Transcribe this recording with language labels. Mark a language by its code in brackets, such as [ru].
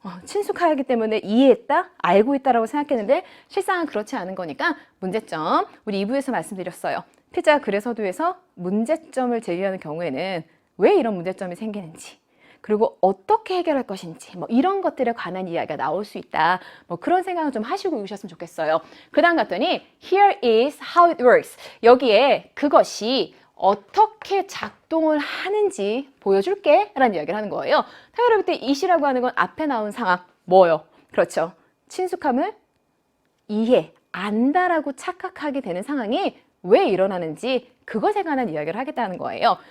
[ko] 친숙하기 때문에 이해했다, 알고 있다라고 생각했는데 실상은 그렇지 않은 거니까 문제점. 우리 2부에서 말씀드렸어요. 필자가 글의 서두에서 문제점을 제기하는 경우에는 왜 이런 문제점이 생기는지, 그리고 어떻게 해결할 것인지 뭐 이런 것들에 관한 이야기가 나올 수 있다. 뭐 그런 생각을 좀 하시고 오셨으면 좋겠어요. 그 다음 갔더니 [en] Here is how it works. [ko] 여기에 그것이 어떻게 작동을 하는지 보여줄게 라는 이야기를 하는 거예요. 당연히 그때 it이라고 하는 건 앞에 나온 상황 뭐요? 그렇죠. 친숙함을 이해, 안다라고 착각하게 되는 상황이 왜 일어나는지 그것에 관한 이야기를 하겠다는 거예요.